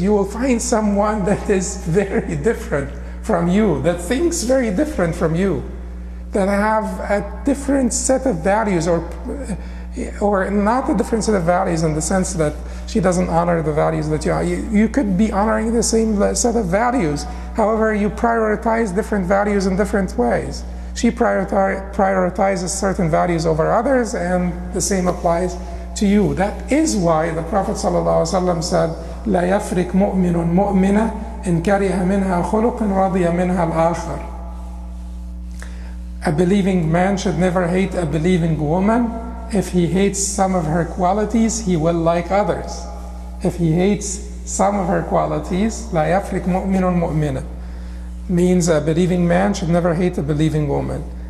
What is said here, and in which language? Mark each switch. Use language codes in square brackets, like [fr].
[en] You will find someone that is very different from you, that thinks very different from you, that have a different set of values, or not a different set of values in the sense that she doesn't honor the values that you are. You could be honoring the same set of values. However, you prioritize different values in different ways. She prioritizes certain values over others, and the same applies to you. That is why the Prophet ﷺ said, [ar] لا يفرق مؤمن مؤمنة إن كره منها خلق رضي منها الآخر. [en] A believing man should never hate a believing woman. If he hates some of her qualities, he will like others. If he hates some of her qualities, [ar] لا يفرق مؤمن مؤمنة, [en] means a believing man should never hate a believing woman.